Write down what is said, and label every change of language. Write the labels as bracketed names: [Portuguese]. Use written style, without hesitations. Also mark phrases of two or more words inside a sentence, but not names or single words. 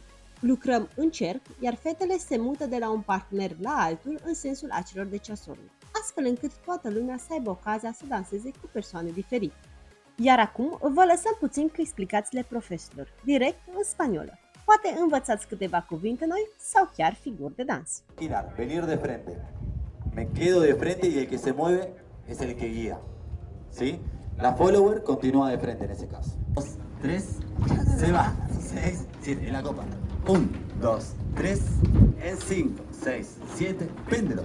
[Romanian] Lucrăm în cerc, iar fetele se mută de la un partener la altul în sensul acelor de ceasornic, astfel încât toată lumea să aibă ocazia să danseze cu persoane diferite. Iar acum vă lăsăm puțin cu explicațiile profesorilor, direct în spaniolă. Poate învățați câteva cuvinte noi sau chiar figuri de dans. [Spanish] Girar, venir de frente. Me quedo de frente y el que se mueve es el que guía. ¿Sí? La follower continúa de frente en ese caso. 2, 3, se va. 6, 7, en la copa. 1, 2, 3, en 5, 6, 7, péndulo.